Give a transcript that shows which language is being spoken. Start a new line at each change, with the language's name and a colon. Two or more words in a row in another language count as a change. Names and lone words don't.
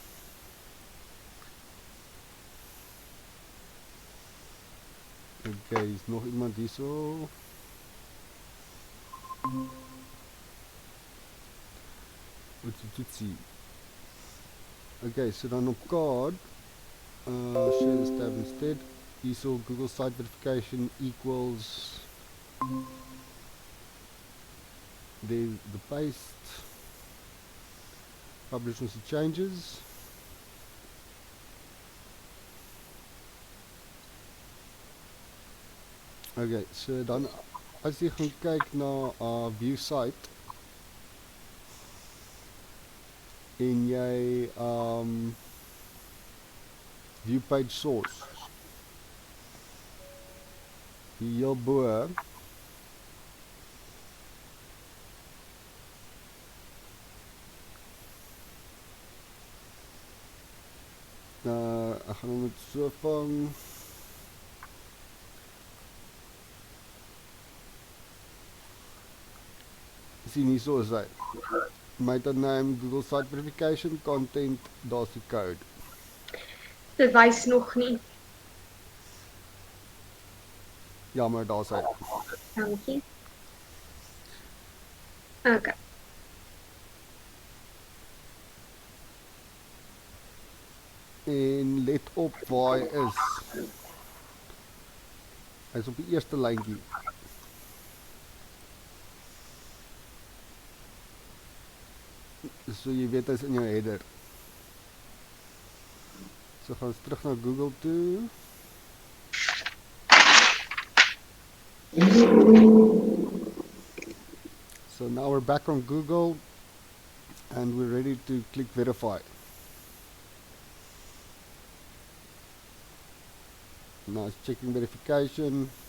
Afrikaans: Okay, is nog iemand hierso? Toetsie.
English: Okay,
Afrikaans: so dan op
English: card share this tab instead. you saw Google site verification equals the paste, publish
Afrikaans: ons die
English: changes.
Afrikaans: Okay, so dan as jy gaan kyk na
English: view site
Afrikaans: en jy
English: view page source
Afrikaans: hier heel bo ek gaan hom met so vang. Sien hier so is hy.
English: Meta name, Google site verification, content,
Afrikaans: daar's die code. Dit wys nog nie. Ja, maar daar's hy. Dankie. Okay. En let op waar hy is. Hy is op die eerste lyntjie. So jy weet hy is in jou header. So gaan ons terug na Google toe.
English: So now we're back on Google and we're ready to click verify. Now it's checking verification.